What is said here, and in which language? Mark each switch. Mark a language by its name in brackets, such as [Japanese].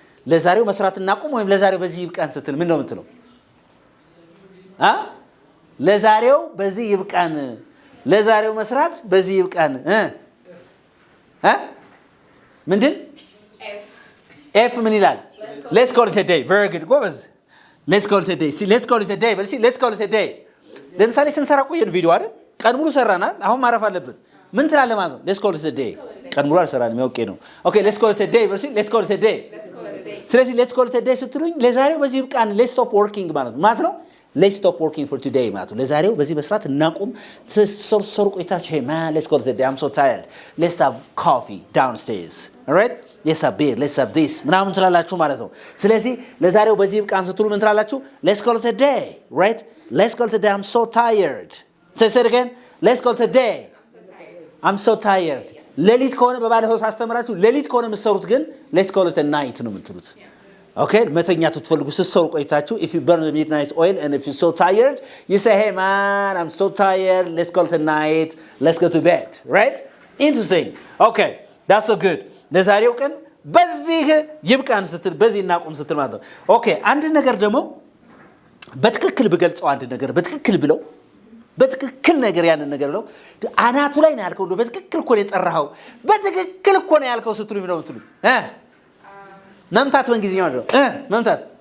[Amharic] ለዛሬው መስራት እናቁም ወይም ለዛሬው በዚህ ይብቃን ስትል ምን ነው የምትለው? ለዛሬው በዚህ ይብቃን፣ ለዛሬው መስራት በዚህ ይብቃን። ምንድን ኤፍ ምን ይላል? [English] let's call it a day. very good ጎበዝ። let's call it a day. see let's call it a day. በል let's call it a day. [Amharic] ለምሳሌ ስንሰራ ቆየን ቪዲዮ አይደል? ቀን ሙሉ ሰራናል። አሁን ማረፍ አለብን። ምን ትላለህ ማለት ነው? [English] let's call it a day. [Amharic] ቀን ሙሉ አልሰራንም ያውቄ ነው። [English] okay let's call it a day. በል let's call it a day. [Amharic] ስለዚህ [English] let's call it a day [Amharic] ስትሉኝ ለዛሬው በዚህ ይብቃን [English] let's stop working [Amharic] ማለት ነው። [English] let's stop working for today ማለት ነው። [Amharic] ለዛሬው በዚህ መስራት እናቁም። ሰሩ ቆይታችሁ [English] hey man let's call it a day. I'm so tired. let's have coffee downstairs. all right let's have beer, let's have this [Amharic] ምናምን ትላላችሁ ማለት ነው። ስለዚህ ለዛሬው በዚህ ይብቃን ስትሉ ምን ትላላችሁ? [English] let's call it a day. right let's call it a day. I'm so tired. say it again. let's call it a day. I'm so tired. [Amharic] ሌሊት ከሆነ በባለፈው ሳስተምራችሁ ሌሊት ከሆነ የምትሰሩት ግን [English] let's call it a night [Amharic] ነው የምትሉት። [English] okay [Amharic] መተኛት ትፈልጉ ስትሰሩ ቆይታችሁ [English] if you burn the midnight oil and if you're so tired you say hey man I'm so tired let's call it a night let's go to bed. right interesting. okay that's so good. [Amharic] ለዛሬው ቀን በዚህ ይብቃን ስትል በዚህ እናቁም ስትል ማለት ነው። ኦኬ አንድ ነገር ደግሞ በትክክል ብገልጸው አንድ ነገር በትክክል ብለው በትክክል ነገር ያንን ነገር ነው አናቱ ላይ ነው ያልከው በትክክል እኮ ነው የጠራኸው በትክክል እኮ ነው ያልከው ስትሉ ነው የምትሉ መምታት በእንግሊዝኛ ማለት ነው መምታት